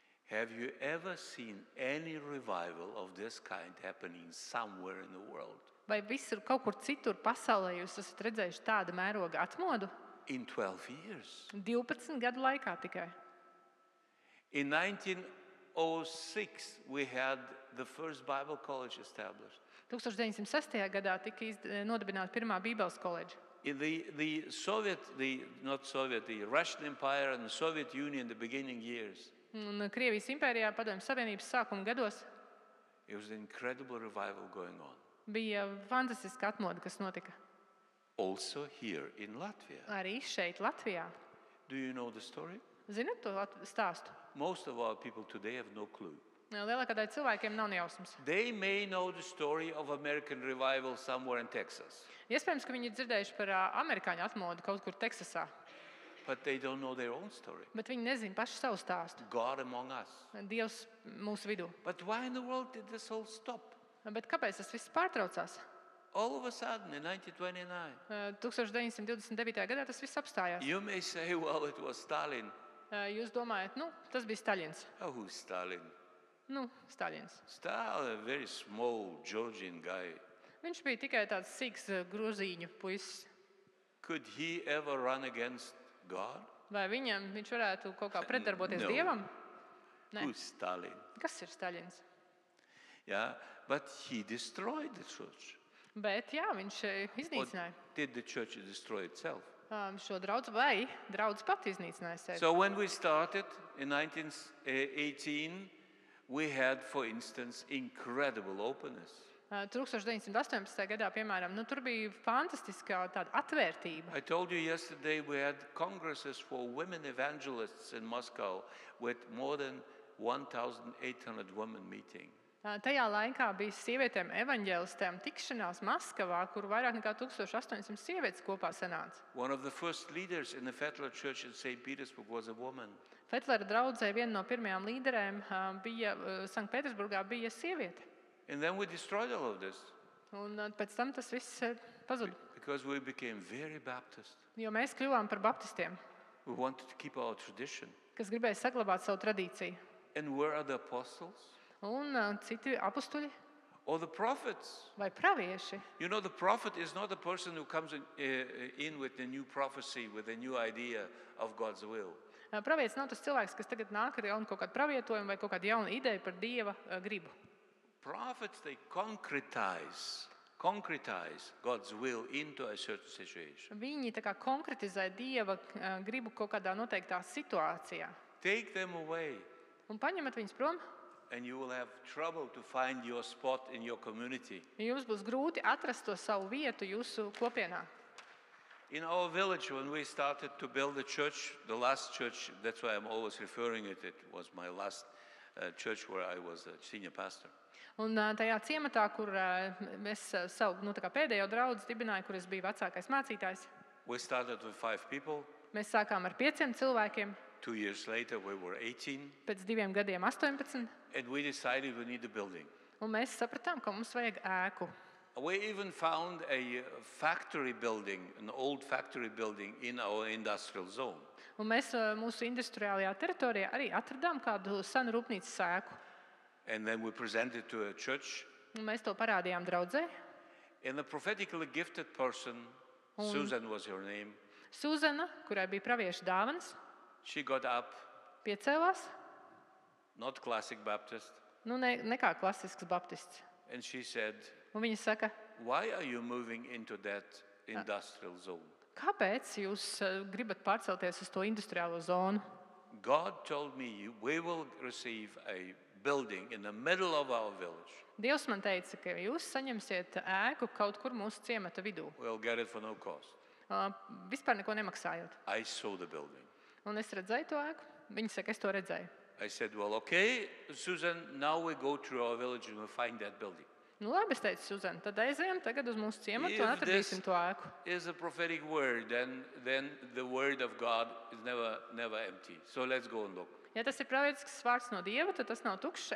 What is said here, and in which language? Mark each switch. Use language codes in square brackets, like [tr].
[en] Have you ever seen any revival of this kind happening somewhere in the world? [lv] Vai visur kaut kur citur pasaulē jūs esat redzējuši tādu mēroga atmodu? [en] In 12 years. [lv] 12 gadu laikā tikai. [en] In 1906, we had the first Bible college established. [lv] 1906. gadā tika nodibināta pirmā Bībeles koledža. [en] In the Russian Empire and the Soviet Union, the beginning years, [lv] Un Krievijas impērijā, Padomju Savienības sākuma gados, [en] it was an incredible revival going on. [lv] bija fantastiska atmoda, kas notika. [en] Also here in Latvia. [lv] Arī šeit, Latvijā. [en] Do you know the story? [lv] Zinat to stāstu? [en] Most of our people today have no clue. [lv] Lielākā daļa cilvēkiem nav nejausmas. [en] They may know the story of American revival somewhere in Texas, [lv] Iespējams, ka viņi ir dzirdējuši par amerikāņu atmodu kaut kur Teksasā, [en] but they don't know their own story. [lv] bet viņi nezina paši savu stāstu. [en] God among us. [lv] Dievs mūsu vidū. [en] But why in the world did this all stop? [lv] Bet kāpēc tas viss pārtraucās? [en] All of a sudden, in 1929, [lv] 1929. gadā tas viss apstājās. [en] you may say, well, it was Stalin. [lv] Jūs domājat, tas bija Staļins. [en] Oh, who's Stalin? [lv] Staļins. [en] Stalin, a very small Georgian guy. [lv] Viņš bija tikai tāds sīks grozīņu puisis. [en] Could he ever run against God? [lv] Vai viņš varētu kaut kā pretdarboties [en] No. [lv] Dievam? Nē. [en] Who's Stalin? [lv] Kas ir Staļins? [en] Yeah, but he destroyed the church. [lv] Bet jā, viņš [en] Or [lv] iznīcināja [en] did the church destroy itself? [lv] šo draudzi, vai draudzi pat iznīcināja sevi. [en] So when we started in 1918, we had, for instance, incredible openness. [lv] 1918. gadā, piemēram, tur bija fantastiska tāda atvērtība. [en] I told you yesterday we had congresses for women evangelists in Moscow with more than 1,800 women meeting. [lv] Tajā laikā bija sievietēm evaņģēlistēm tikšanās Maskavā, kur vairāk nekā 1800 sievietes kopā sanāca. [en] One of the first leaders in the Fettler Church in St. Petersburg was a woman. [lv] Fetlera draudzē viena no pirmajām līderēm bija Sanktpēterburgā bija sieviete. [en] And then we destroyed all of this [lv] Un pēc tam tas viss pazuda. [en] because we became very Baptist. [lv] Jo mēs kļuvām par baptistiem, [en] We wanted to keep our tradition. [lv] kas gribēja saglabāt savu tradīciju. [en] And where are the apostles? [lv] Un citi apustuļi [en] Or the prophets? [lv] vai pravieši. [en] You know, the prophet is not a person who comes in with a new prophecy, with a new idea of God's will. [lv] Pravietis nav tas cilvēks, kas tagad nāk ar jaunu kaut kādu pravietojumu vai kaut kādu jaunu ideju par Dieva gribu. [en] Prophets, they concretize God's will into a certain situation. [lv] Viņi tā kā konkretizē Dieva gribu kaut kādā noteiktā situācijā. [en] Take them away, [lv] Un paņemat viņus prom, [en] and you will have trouble to find your spot in your community. [lv] jums būs grūti atrast to savu vietu jūsu kopienā. [en] In our village, when we started to build the church, the last church, that's why I'm always referring it was my last church where I was a senior pastor. [lv] Un tajā ciematā, kur es savu tā kā pēdējo draudzi dibināju, kur es biju vecākais mācītājs, [en] We started with 5 people. [lv] mēs sākām ar 5 cilvēkiem, [en] 2 years later, we were 18, [lv] pēc 2 gadiem 18, [en] and we decided we need a building. [lv] un mēs sapratām, ka mums vajag ēku. [en] We even found a factory building, an old factory building in our industrial zone. [lv] Un mēs mūsu industriālajā teritorijā arī atradām kādu senu rūpnīcas ēku. [en] And then we presented to a church, [lv] Un mēs to parādījām draudzē. [en] and a prophetically gifted person, Susan was her name, [lv] Suzana, kurai bija pravieša dāvanas, [en] she got up, [lv] piecēlās, [en] not classic Baptist, [lv] ne kā klasisks baptists. [en] and she said, [lv] Un viņa saka, [en] why are you moving into that industrial zone? [lv] kāpēc jūs gribat pārcelties uz to industriālo zonu? [en] God told me we will receive a building in the middle of our village. [lv] Dievs man teica, ka jūs saņemsiet ēku kaut kur mūsu ciemata vidū. [en] We'll get it for no cost. [lv] Vispār neko nemaksājot. [en] I saw the building. [lv] Un es redzēju to ēku. Viņa saka, es to redzēju. [en] I said, well, okay, Susan, now we go through our village and we'll find that building. [lv] Nu labi, es teicu, Suzana, tad aizējām tagad uz mūsu ciematu un [en] If this [lv] atradīsim to ēku. [en] is a prophetic word, then the word of God is never empty. So let's go and look. [lv] Ja tas ir pravietisks vārds no Dieva, tad tas nav tukšs.